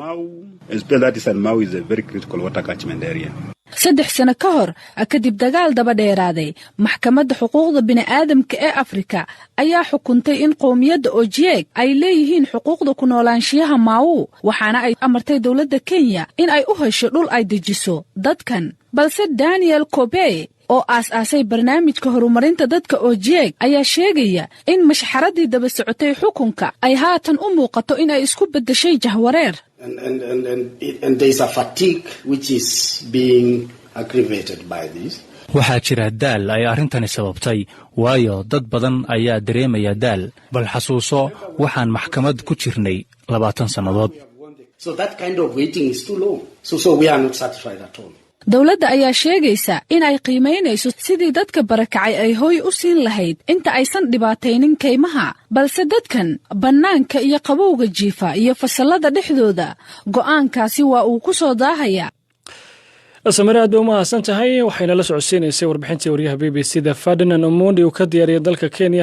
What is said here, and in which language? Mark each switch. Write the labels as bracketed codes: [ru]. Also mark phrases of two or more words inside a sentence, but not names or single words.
[so] 3 sano ka hor kadib dagaal daba dheeraaday maxkamadda xuquuqda bini'aadamka ee Afrika ayaa xukuntay in qowmiyadda Ojieg ay leeyihiin xuquuqda ku noolaanshiyaha Mau waxaana ay amartay dawladda Kenya in ay u hesho dhul ay dejiso dadkan. balse Daniel Kobe oo aas-aasay barnaamijka horumarinta dadka Ojieg ayaa sheegaya in mashxaradii daba socotay xukunka ay haatan u muuqato in ay isku beddeshay jahwareer. [en] And there is a fatigue which is being aggravated by this. [so] waxaa jira daal ay arrintani sababtay waayo dad badan ayaa dareemaya daal. bal xasuuso waxaan maxkamad ku jirnay 20 sannadood. [en] So that kind of waiting is too long. So we are not satisfied at all. [so] dawladda ayaa sheegaysa in ay qiimaynayso sidii dadka barakacay ay hooy u siin lahayd inta aysan dhibaataynin keymaha. balse dadkan bannaanka iyo qabowga jiifa iyo fasallada dhexdooda go'aankaasi waa uu ku soo daahaya. Samir aad u mahadsan tahay. waxayna la socodsiinaysay warbixintii wariyaha BBC-da Ferdinand Omondi uu ka diyaariyay dalka Kenya.